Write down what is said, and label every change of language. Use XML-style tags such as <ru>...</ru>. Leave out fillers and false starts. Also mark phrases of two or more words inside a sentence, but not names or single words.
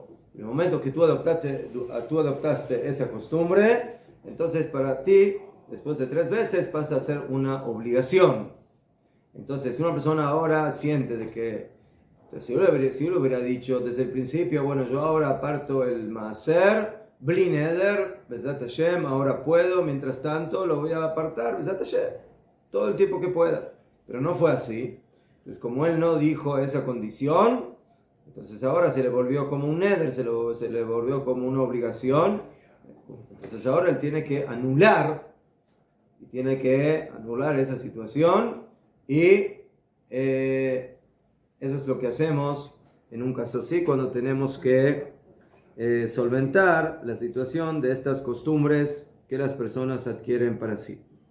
<es>En el momento que tú adoptaste esa costumbre, entonces para ti, después de 3 veces, pasa a ser una obligación. Entonces, si una persona ahora siente de que, si yo le hubiera dicho desde el principio, bueno, yo ahora aparto el maaser,</es> <he>בלי נדר, בעזרת השם,</he> <es>ahora puedo, mientras tanto lo voy a apartar,</es> <he>בעזרת השם,</he> <es>todo el tiempo que pueda. Pero no fue así. Entonces, como él no dijo esa condición, entonces ahora se le volvió como un neder, se le volvió como una obligación. Entonces ahora él tiene que anular esa situación, y eso es lo que hacemos en un caso así, cuando tenemos que solventar la situación de estas costumbres que las personas adquieren para sí.</es>